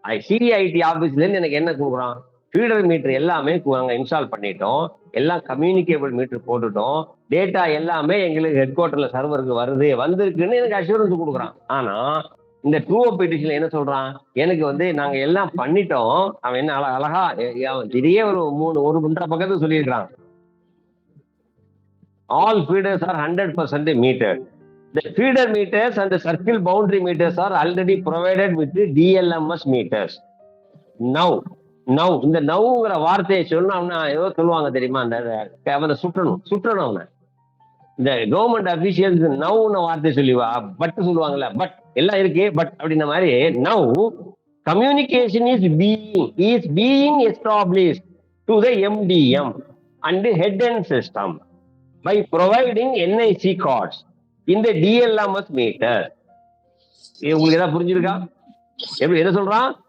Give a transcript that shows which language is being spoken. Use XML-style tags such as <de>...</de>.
<ta>சிடிஐடி ஆபீஸ்ல இருந்து எனக்கு என்ன கொடுக்குறான்? ஃபீடர் மீட்டர் எல்லாமே நாங்க இன்ஸ்டால் பண்ணிட்டோம், எல்லாம் கம்யூனிகேபிள் மீட்டர் போட்டுட்டோம், டேட்டா எல்லாமே எங்களுக்கு ஹெட் குவார்டர்ல சர்வருக்கு வந்திருக்குன்னு எனக்கு அஷூரன்ஸ் கொடுக்குறான். ஆனா இந்த ட்ரூ அப் பெட்டிஷன்ல என்ன சொல்றான்? எனக்கு வந்து நாங்க எல்லாம் பண்ணிட்டோம். அவன் என்ன அழகா இதே ஒரு 1.5 பக்கத்துக்கு சொல்லியிருக்கிறான்.</ta> <en>All feeders are 100% metered. The feeder meters and the circle boundary meters are already provided with the DLMS meters.</en> <ta>Now இந்த நவுங்கிற வார்த்தையை சொன்னா ஏதோ சொல்லுவாங்க தெரியுமா? அந்த அவனை சுற்றணும் அவனை. இந்த கவர்மெண்ட் அபிஷியல்ஸ் நவுன்னு வார்த்தை சொல்லுவா, பட் சொல்லுவாங்கல்ல, பட் எல்லாம் இருக்கு பட் அப்படின்ற மாதிரி.</ta> <en>Now communication is being established to the MDM and head end system by providing NIC cards in the DLMS meter.</en> <ta>உங்களுக்கு ஏதாவது புரிஞ்சிருக்கா? எப்படி எதை சொல்றான்?</ta>